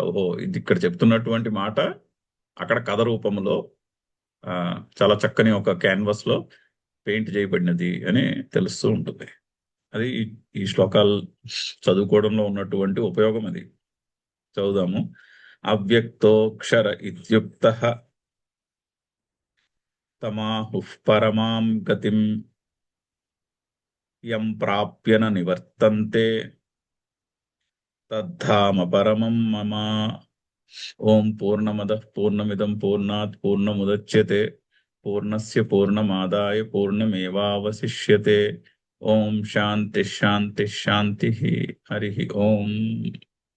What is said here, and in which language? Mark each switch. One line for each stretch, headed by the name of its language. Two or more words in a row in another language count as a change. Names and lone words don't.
Telugu: ఓహో, ఇది ఇక్కడ చెప్తున్నటువంటి మాట అక్కడ కథ రూపంలో చాలా చక్కని ఒక క్యాన్వాస్ లో పెయింట్ చేయబడినది అని తెలుస్తూ ఉంటుంది. అది ఈ శ్లోకాలు చదువుకోవడంలో ఉన్నటువంటి ఉపయోగం. అది చదువుదాము.
Sanskrit: అవ్యక్తోక్షర ఇత్యుక్తః తమాహుః పరమాం గతిం యం ప్రాప్య న నివర్తంతే తద్ధామ పరమం మమ. ఓం పూర్ణమదః పూర్ణమిదం పూర్ణాత్ పూర్ణముదచ్యతే పూర్ణస్య పూర్ణమాదాయ పూర్ణమేవావశిష్యతే. ఓం శాంతి శాంతి శాంతి. హరి ఓం.